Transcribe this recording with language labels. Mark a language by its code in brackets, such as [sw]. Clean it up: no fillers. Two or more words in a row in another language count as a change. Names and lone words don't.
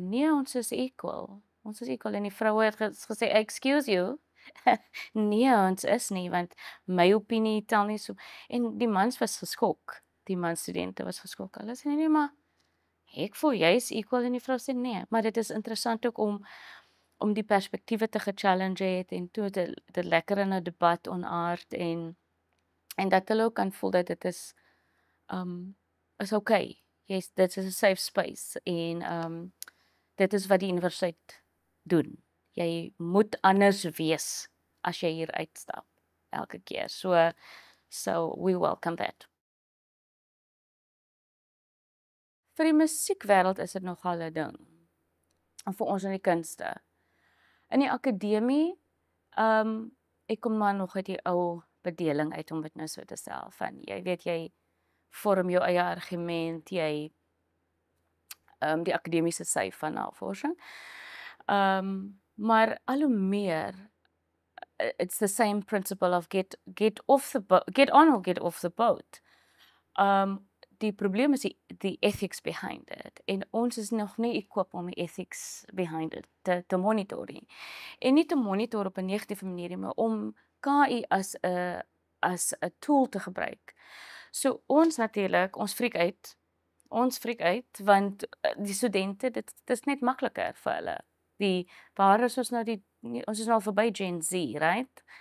[af] nee, ons is equal, en die vroue het gesê, [en] excuse you, [af] nee, ons is nie, want my opinie tel nie so, en die mans was geskok, die mansstudente was geskok, hulle sê, nee, maar ek voel jy is equal, en die vrou sê, nee, maar dit is interessant ook om die perspektiewe te gechallenge het, en toe dit lekker in 'n debat onaard, en dat hulle ook kan voel dat dit is okay. Dit is 'n [en] safe space, [af] en dit is wat die universiteit doen. Jy moet anders wees as jy hier uitstap elke keer. [en] So we welcome that. [af] Vir die musiekwereld is dit nogal 'n ding. En vir ons in die kunste. In die akademie, ek kom maar nog uit die ou bedeling uit, om dit nou so te stel, van jy weet, jy vorm jou eie argument, jy die akademiese sy van navorsing. Maar al hoe meer, [en] it's the same principle of get on or get off the boat. [af] Die probleem is die [en] ethics behind it, [af] en ons is nog nie equipped om die [en] ethics behind it [af] te monitor nie. En nie te monitor op 'n negatiewe manier, maar om KI as 'n tool te gebruik, So ons natuurlik, ons freak uit want die studente, dit is net makliker vir hulle. Waar is ons nou ons is nou verby Gen Z, right?